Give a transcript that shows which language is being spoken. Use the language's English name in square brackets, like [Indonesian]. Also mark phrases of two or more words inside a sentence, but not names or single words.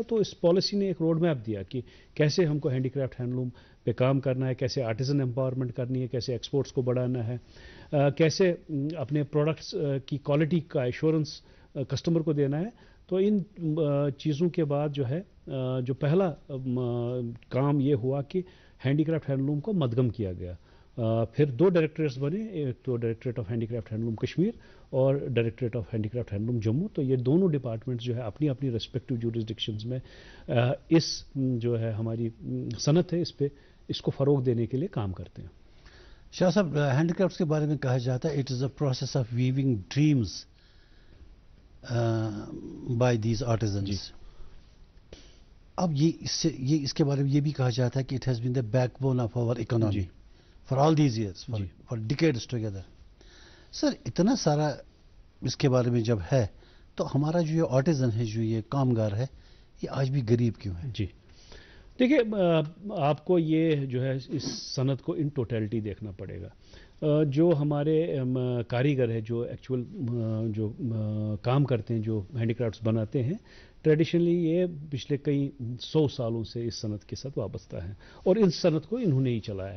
[Urdu] تو اس پالیسی نے ایک روڈ میپ دیا کہ کیسے ہم کو [English] handicraft handloom [Urdu] پہ کام کرنا ہے، کیسے [English] artisan empowerment [Urdu] کرنی ہے، کیسے ایکسپورٹس کو بڑھانا ہے، کیسے اپنے پروڈکٹس کی کوالٹی کا [English] assurance customer [Urdu] کو دینا ہے۔ تو ان چیزوں کے بعد جو پہلا کام یہ ہوا کہ [English] handicraft handloom [Urdu] کو مدغم کیا گیا۔ پھر 2 ڈائریکٹریٹس بنے، ایک تو [English] Directorate of Handicraft Handloom Kashmir [Urdu] اور [English] Directorate of Handicraft Handloom Jammu. [Urdu] تو یہ دونوں ڈپارٹمنٹس جو ہے اپنی اپنی [English] respective jurisdictions [Urdu] میں اس جو ہے ہماری صنعت ہے اس کو فروغ دینے کے لیے کام کرتے ہیں۔ شاہ صاحب، ہینڈی کرافٹس کے بارے میں کہا جاتا ہے [English] it is a process of weaving dreams by these artisans. [Urdu] اب اس کے بارے میں یہ بھی کہا جاتا ہے کہ [English] it has been the backbone of our economy for all these years, for decades together. [Urdu] سر، اتنا سارا اس کے بارے میں جب ہے تو ہمارا جو یہ آرٹیزن ہے، جو یہ کامگار ہے، یہ آج بھی غریب کیوں ہے؟ جی دیکھیے، آپ کو یہ جو ہے اس صنعت کو [English] in totality [Urdu] دیکھنا پڑے گا۔ جو ہمارے کاریگر ہے، جو ایکچول جو کام کرتے ہیں، جو ہینڈی کرافٹس بناتے ہیں، ٹریڈیشنلی یہ پچھلے کئی 100 سالوں سے اس صنعت کے ساتھ وابستہ ہیں اور اس صنعت کو انہوں نے ہی چلایا ہے۔